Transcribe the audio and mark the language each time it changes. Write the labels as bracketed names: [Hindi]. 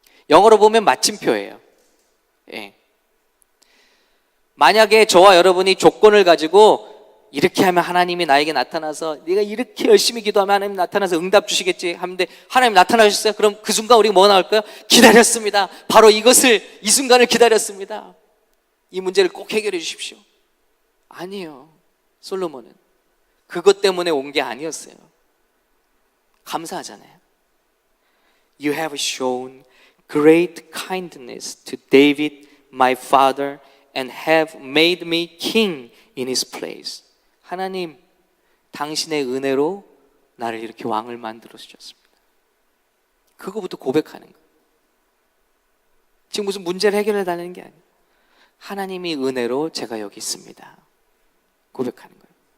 [Korean] 영어로 보면 마침표예요. 예. 만약에 저와 여러분이 조건을 가지고 이렇게 하면 하나님이 나에게 나타나서 네가 이렇게 열심히 기도하면 하나님 나타나서 응답 주시겠지 하는데 하나님 나타나셨어요? 그럼 그 순간 우리가 뭐 나올까요? 기다렸습니다. 바로 이 순간을 기다렸습니다. 이 문제를 꼭 해결해 주십시오. 아니에요. 솔로몬은 그것 때문에 온 게 아니었어요. 감사하잖아요. [English] You have shown great kindness to David, my father, and have made me king in his place. [Korean] 하나님, 당신의 은혜로 나를 이렇게 왕을 만들어 주셨습니다. 그거부터 고백하는 거예요. 지금 무슨 문제를 해결해 달라는 게 아니에요. 하나님이 은혜로 제가 여기 있습니다. 고백하는 거예요.